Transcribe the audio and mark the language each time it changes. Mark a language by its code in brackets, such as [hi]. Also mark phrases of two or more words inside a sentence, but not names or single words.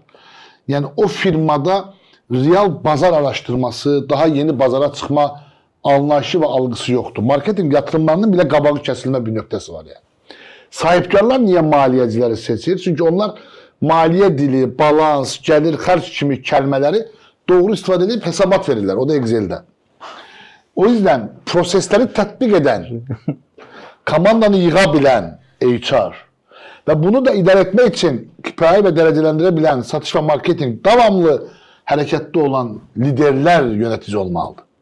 [az] Yəni, o firmada real bazar araşdırması, daha yeni bazara çıxma anlayışı və algısı yoxdur. Marketinq yatırımlarının belə qabağı kəsilmə bir nöqtəsi var yəni. Sahibkarlar niyə maliyyəciləri seçir? Çünki onlar maliyyə dili, balans, gəlir, xərc kimi kəlmələri doğru istifadə edib hesabat verirlər. O da Excel'də. [tr] O yüzden prosesleri tatbik eden, komandanı yığa bilen HR ve bunu da idare etmek için KPI ve derecelendirebilen satış ve marketing devamlı harekette olan liderler yönetici olmalıdır.